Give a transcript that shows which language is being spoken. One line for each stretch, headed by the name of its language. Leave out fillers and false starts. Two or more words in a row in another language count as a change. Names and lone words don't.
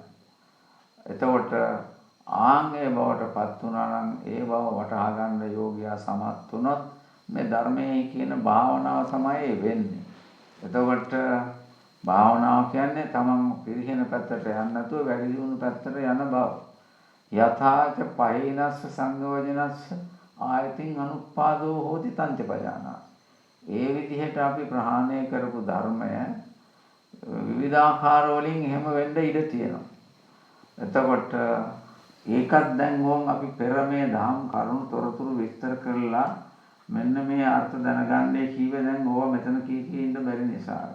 Sinhala: එතකොට ආංගේ බවටපත් වුණා නම් ඒ බව වටහා ගන්න යෝගියා සමත් වුණොත් මේ ධර්මයේ කියන භාවනාව තමයි වෙන්නේ. එතකොට භාවනාව කියන්නේ තමන් පිරිහෙන පැත්තට යන්නේ නැතුව වැඩි දියුණු පැත්තට යන බව.
Pali: යථාච පහිනස්ස සංයෝජනස්ස ආයතින් අනුපාදෝ හෝති තංච පජානා.
Sinhala: ඒ විදිහට අපි ප්‍රහාණය කරපු ධර්මය විවිධාකාර වලින් එහෙම වෙන්න ඉඩ තියෙනවා. එතකොට ඒකත් දැන් ඕම් අපි පෙර මේ දහම් කරුණු තොරතුරු විස්තර කරලා මෙන්න මේ අර්ථ දැනගන්නේ කීවේ දැන් ඕවා මෙතන කී ඉන්න බැරි නිසා.